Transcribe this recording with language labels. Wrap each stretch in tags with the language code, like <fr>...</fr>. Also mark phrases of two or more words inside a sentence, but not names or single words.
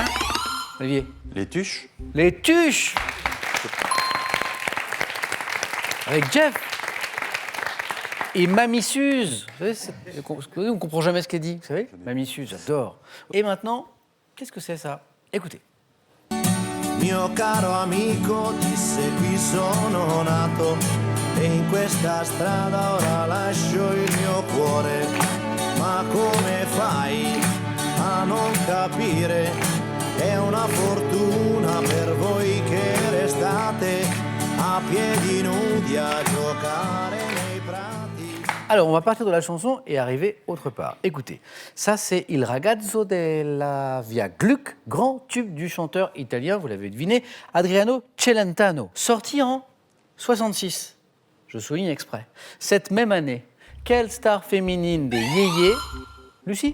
<fr>Olivier? Les tuches. Les Tuches. Avec Jeff. Et Mamie Suze. Vous savez, on ne comprend jamais ce qu'elle dit. Vous savez? Mamie Suze, j'adore. Et maintenant, qu'est-ce que c'est ça? Écoutez.</fr> <it>Mio caro amico, disse qui sono nato e in questa strada ora lascio il mio cuore. Ma come fai a non capire? È una fortuna per voi che restate a piedi nudi a giocare nei prati.</it> <fr>Alors, on va partir de la chanson et arriver autre part. Écoutez, ça c'est Il ragazzo della Via Gluck, grand tube du chanteur italien, vous l'avez deviné, Adriano Celentano, sorti en 66. Je souligne exprès. Cette même année, quelle star féminine des yéyés, Lucie?</fr>